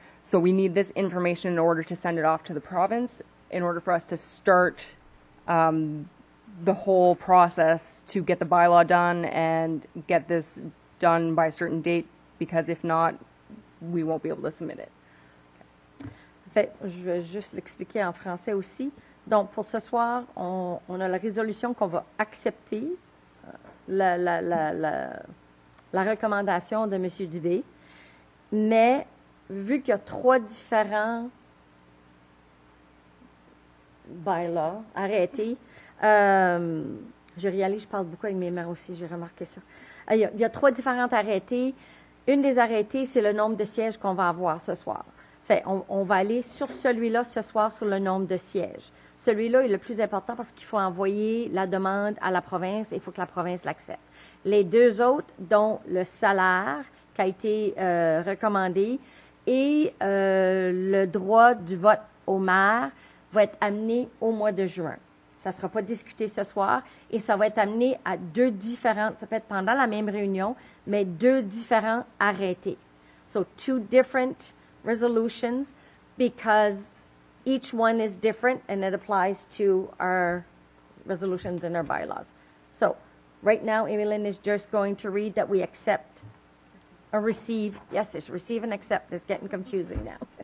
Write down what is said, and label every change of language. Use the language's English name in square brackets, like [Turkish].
[English] So we need this information in order to send it off to the province, in order for us to start the whole process to get the bylaw done and get this done by a certain date, because if not, we won't be able to submit it. [French] Fait, je vais juste l'expliquer en français aussi. Donc, pour ce soir, on a la résolution qu'on va accepter, la recommandation de M. Dubé, mais vu qu'il y a 3 différents bylaws arrêtés, je réalise, je parle beaucoup avec mes mains aussi, j'ai remarqué ça. Il y a 3 différents arrêtés. Une des arrêtés, c'est le nombre de sièges qu'on va avoir ce soir. Fait, on va aller sur celui-là ce soir, sur le nombre de sièges. Celui-là est le plus important parce qu'il faut envoyer la demande à la province et il faut que la province l'accepte. Les 2 autres, dont le salaire qui a été recommandé et le droit du vote au maire, va être amené au mois de juin. Ça ne sera pas discuté ce soir et ça va être amené à 2 différentes, ça peut être pendant la même réunion, mais 2 différents arrêtés. [English] So 2 different resolutions, because each one is different and it applies to our resolutions and our bylaws. So right now, Emeline is just going to read that we accept or receive, yes, it's receive and accept, it's getting confusing now.